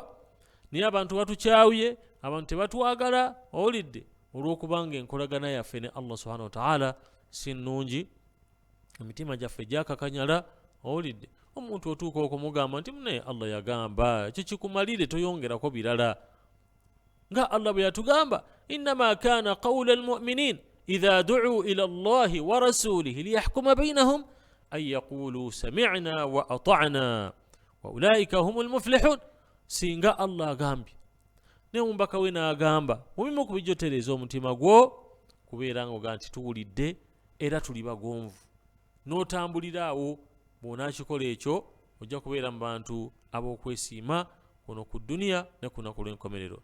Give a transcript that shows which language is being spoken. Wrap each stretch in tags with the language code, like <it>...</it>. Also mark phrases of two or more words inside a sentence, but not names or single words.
<lg>Naye abantu batukyawuye, abantu tebatwagala, olidde olw'okubanga enkolagana yaffe ne Allah</lg> <ar>سبحانه وتعالى</ar> <lg>si nnungi, emitima gyaffe gyakakanyala. Olidde omuntu otuuka okumugamba nti naye Allah yagamba, ekyo kikumalire, toyongerako birala. Nga Allah bwe yatugamba,</lg> <ar>إنما كان قول المؤمنين إذا دعوا إلى الله ورسوله ليحكم بينهم أن يقولوا سمعنا وأطعنا وأولئك هم المفلحون.</ar> <lg>Singa Allah agambye ne omubaka we n'agamba, mubimu kubijjotereza omutima gwo kubeera ng'oga nti tuwulidde era tuli bagonvu, n'otambulira awo. Bw'onaakikola ekyo ojja kubeera mu bantu ab'okwesiima kuno ku dduniya ne ku lunaku lw'enkomerero.</lg>